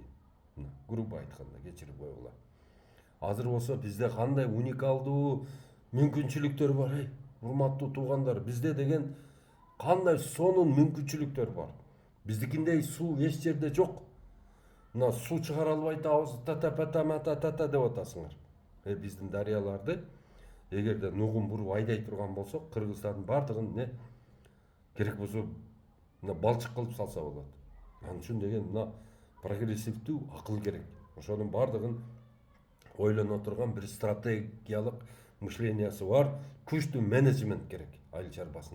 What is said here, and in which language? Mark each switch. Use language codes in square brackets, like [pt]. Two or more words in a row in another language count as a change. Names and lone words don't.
[ky] Грубо айтканда кечирип койгула. Азыр болсо бизде кандай уникалдуу мүмкүнчүлүктөр бар, урматтуу туугандар. Бизде деген кандай сонун мүмкүнчүлүктөр бар. Биздикиндей суу эч жерде жок. Мына суу чыгара албай атабыз, та-та-па-та-ма-та-та-та деп атасыңар. Биздин дарыяларды эгерде нугун буруп айдай турган болсок, Кыргызстандын бардыгын не керек болсо мына балчык кылып салса болот. Анын үчүн деген мына прогрессивдүү акыл керек. Ошонун бардыгын ойлоно турган бир стратегиялык мышлениясы бар, күчтүү менеджмент керек айыл чарбасына.